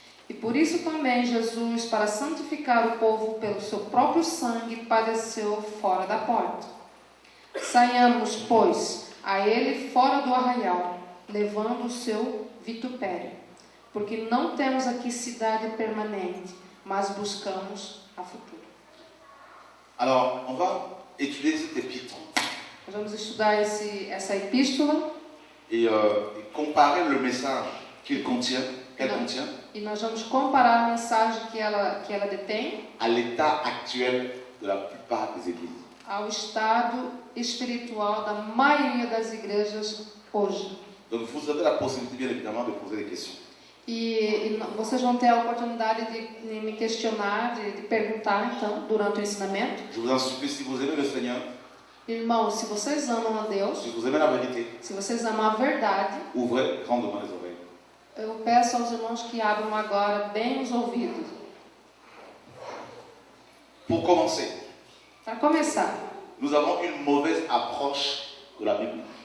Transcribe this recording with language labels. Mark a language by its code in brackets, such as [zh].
[pt] E por isso também Jesus, para santificar o povo pelo seu próprio sangue, padeceu fora da porta. Saiamos, pois, a ele fora do arraial, levando o seu vitupério. Porque não temos aqui cidade permanente, mas buscamos a futura. [fr] Alors, on va étudier cette épître [pt] Nós vamos estudar essa epístola [fr] et comparer le message qu'elle contient [pt] e nós vamos comparar a mensagem que ela detém [fr] à l'état actuel de la plupart des églises. [pt] ao estado espiritual da maioria das igrejas hoje. [fr] Donc vous avez la possibilité bien évidemment de poser des questions. [pt] E vocês vão ter a oportunidade de me questionar, de perguntar então, durante o ensinamento. [fr] Je vous en supplie, si vous aimez le Seigneur, [pt] Irmãos, se vocês amam a Deus, [fr] si vous aimez la vérité, [pt] se vocês amam a verdade, [fr] ouvrez grandement les oreilles. [pt] eu peço aos irmãos que abram agora bem os ouvidos. [fr] Pour commencer, [pt] Para começar, [fr] nous avons une mauvaise approche de la Bible.